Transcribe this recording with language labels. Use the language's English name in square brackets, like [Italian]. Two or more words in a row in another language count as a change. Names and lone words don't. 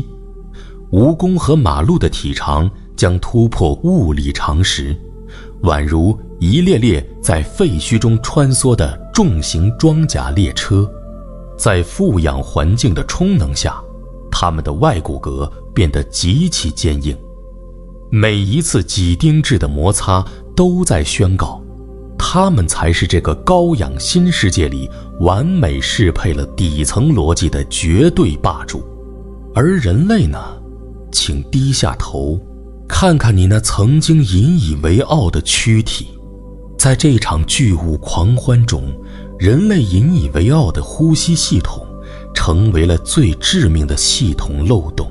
[Chinese] 蜈蚣和馬鹿的體長將突破物理常識，宛如一列列在廢墟中穿梭的重型裝甲列車。在富氧環境的充能下，它們的外骨骼變得極其堅硬。每一次几丁质的摩擦都在宣告，它們才是這個高氧新世界裡完美適配了底層邏輯的絕對霸主。而人類呢？請低下頭，看看你那曾經引以為傲的軀體。在這場巨物狂歡中，人類引以為傲的呼吸系統成為了最致命的系統漏洞。